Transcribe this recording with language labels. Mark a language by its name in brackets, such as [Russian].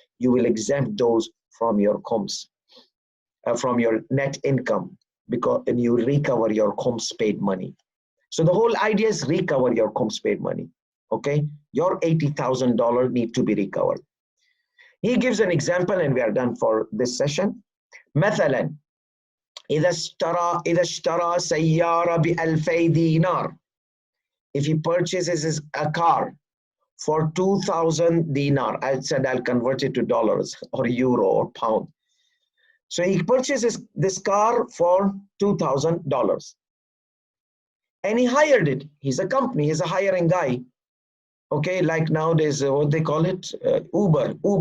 [English] You will exempt those from your Khums, from your net income, because and you recover your Khums paid money. So the whole idea is recover your Khums paid money. Okay, your $80,000 need to be recovered. He gives an example, and we are done for this session. [Arabic] مثلا إذا اشترى سيارة بألفي دينار. [English] If he purchases a car for 2,000 dinar, I said I'll convert it to dollars or euro or pound. So he purchases this car for $2,000 and he hired it. He's a company, he's a hiring guy. Okay, like nowadays, what they call it? Uber.